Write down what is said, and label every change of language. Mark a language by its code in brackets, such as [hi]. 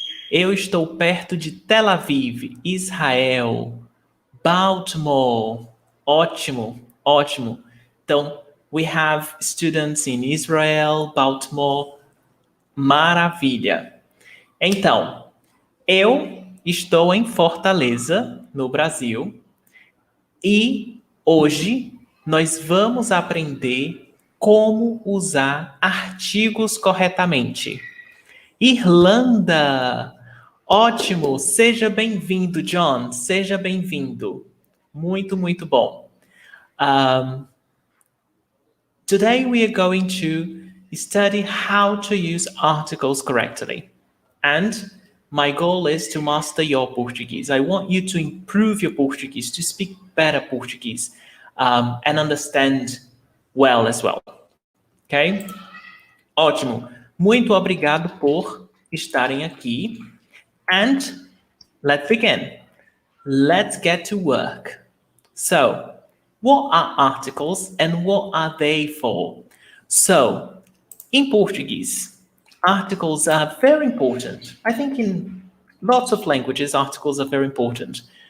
[pt] Eu estou perto de Tel Aviv, Israel, Baltimore. Ótimo. Então, [en] we have students in Israel, Baltimore. [pt] Maravilha. Então, eu estou em Fortaleza, no Brasil, e hoje nós vamos aprender como usar artigos corretamente. Irlanda! Ótimo! Seja bem-vindo, John. Seja bem-vindo. Muito bom. [en] Today we are going to study how to use articles correctly. And my goal is to master your Portuguese. I want you to improve your Portuguese, to speak better Portuguese, and understand well as well. [pt] Okay? Ótimo. Muito obrigado por estarem aqui. [en] And let's begin. Let's get to work. So, what are articles and what are they for? So, in Portuguese, articles are very important. I think in lots of languages, articles are very important.